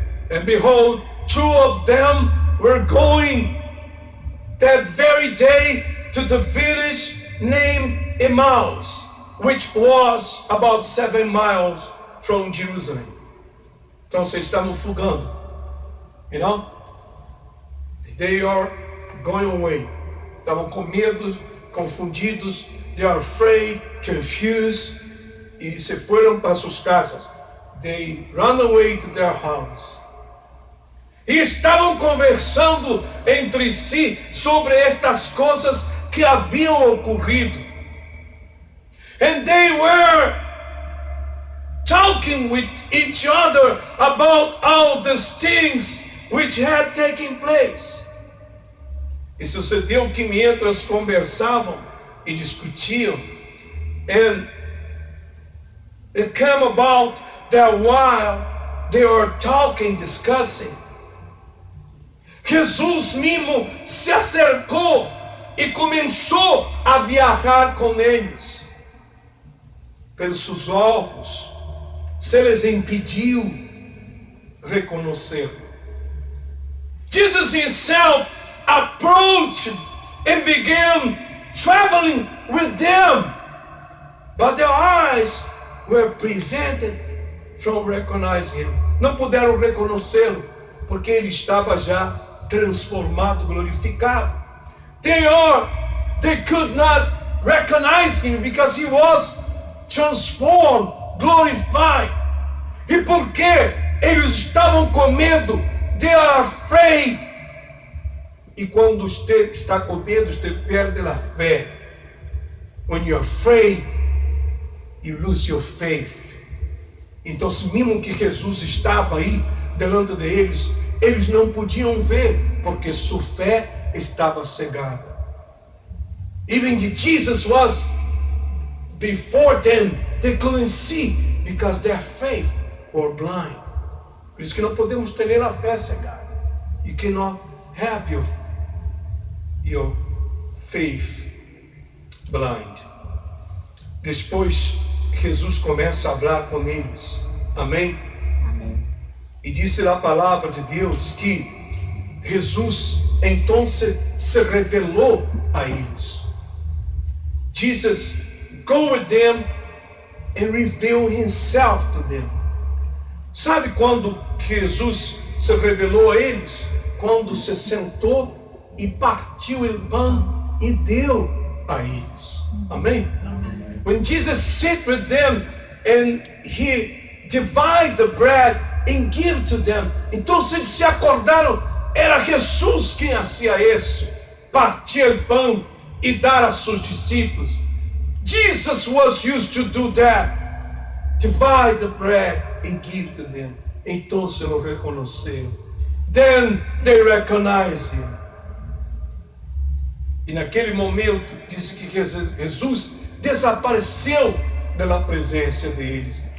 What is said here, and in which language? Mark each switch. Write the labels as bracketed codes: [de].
[en] And behold, two of them were going that very day to the village named Emmaus, which was about 7 miles from Jerusalem. [pt] Então vocês estavam fugando, [en] you know? They are going away. [pt] Estavam com medo, confundidos. [en] They are afraid, confused. [pt] E se foram para suas casas. [en] They ran away to their house. [pt] E estavam conversando entre si sobre estas coisas que haviam ocorrido. [en] And they were talking with each other about all these things which had taken place. [pt] E sucedeu que mientras conversavam e discutiam, [en] and it came about that while they were talking, discussing, [pt] Jesus mesmo se acercou e começou a viajar com eles. Pelos seus olhos, se lhes impediu reconhecê-lo. [en] Jesus himself approached and began traveling with them, but their eyes were prevented from recognizing him. [pt] Não puderam reconhecê-lo, porque ele estava já transformado, glorificado. [en] They could not recognize him because he was transformed, glorified. [pt] E porque eles estavam com medo, [en] they are afraid. [pt] E quando você está com medo, você perde a fé. [en] When you're afraid, you lose your faith. [pt] Então, mesmo que Jesus estava aí, delante de eles, eles não podiam ver, porque sua fé estava cegada. [en] Even Jesus was before them, they couldn't see, because their faith were blind. [pt] Por isso que não podemos ter a fé cegada. [en] You cannot have your faith blind. [pt] Depois, Jesus começa a falar com eles. Amém? Amém. E disse a palavra de Deus que Jesus então se revelou a eles. [en] Jesus go with them and reveal himself to them. [pt] Sabe quando Jesus se revelou a eles quando se sentou e partiu o pão e deu a eles. Amém? [en] When Jesus sit with them and he divide the bread and give to them. [pt] Então eles se acordaram, era Jesus quem hacía isso, partir o pão e dar a seus discípulos. [en] Jesus was used to do that, divide the bread and give to them. [pt] Então se lo reconheceram. [en] Then they recognize him. [pt] E naquele momento diz que Jesus desapareceu da presença deles.